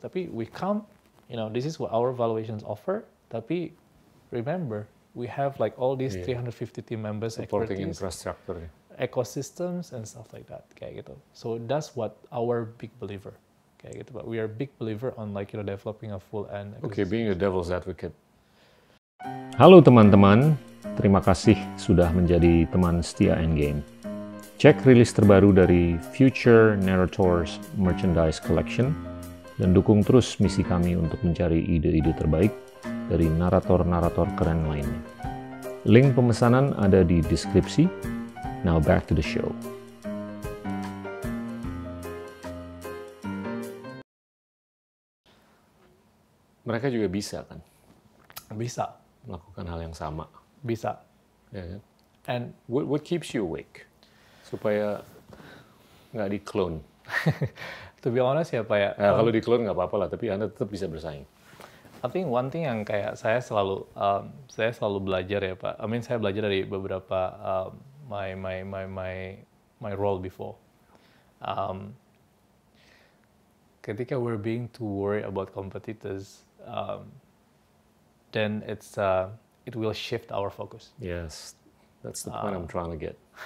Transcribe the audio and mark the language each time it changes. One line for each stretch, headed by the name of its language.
English: Tapi we come, this is what our valuations offer. Tapi remember, we have like all these 350 team members, supporting expertise, infrastructure, ecosystems and stuff like that.
Indonesian: Kayak gitu.
English: So that's what our big believer.
Indonesian: Kayak gitu.
English: But we are big believer on developing a full end. Okay, being a devil's advocate.
Indonesian: Halo teman-teman, terima kasih sudah menjadi teman setia Endgame. Cek rilis terbaru dari Future Narrators Merchandise Collection dan dukung terus misi kami untuk mencari ide-ide terbaik dari narator-narator keren lainnya. Link pemesanan ada di deskripsi.
English: Now back to the show.
Indonesian: Mereka juga bisa kan? Bisa. Melakukan hal yang sama. Bisa. Ya kan?
English: And what keeps you awake?
Indonesian: Supaya nggak di-clone.
English: to be honest
Indonesian: ya Pak ya. Kalau di-clone nggak apa-apa lah, tapi Anda tetap bisa bersaing.
English: I think one thing
Indonesian: yang kayak saya selalu belajar ya Pak.
English: I mean
Indonesian: saya belajar dari beberapa
English: my role before.
Indonesian: Ketika
English: we're being too worried about competitors, then it will shift our focus. Yes, that's the point I'm trying to get.